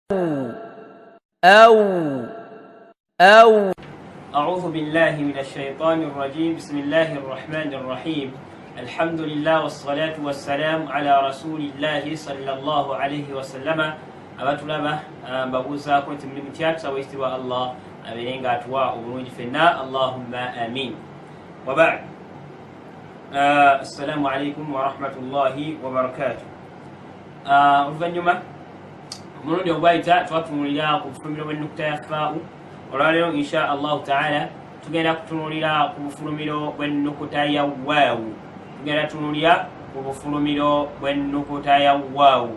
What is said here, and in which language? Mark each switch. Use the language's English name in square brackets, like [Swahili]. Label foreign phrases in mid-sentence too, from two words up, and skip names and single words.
[Arabic] أو أعوذ بالله من الشيطان الرجيم. بسم الله الرحمن الرحيم. الحمد لله والصلاة والسلام على رسول الله صلى الله عليه وسلم. [Ganda] abatulaba mbabuuzaako nti mulimu kyatusawa ekitiibwa Allah abeere nga atuwa obulungi ffenna, [Arabic] اللهم آمين. وبعد، السلام عليكم ورحمة الله وبركاته. [Ganda] Oluvannyuma omulundi ogwayita twatunulira ku bufulumiro bw'ennukuta ya faa'u. Olwaleero [Arabic] إن شاء الله تعالى [Ganda] tugenda kutunulira ku bufulumiro bw'ennukuta ya waawu. Tugenda tunulira ku bufulumiro bw'ennukuta ya waawu.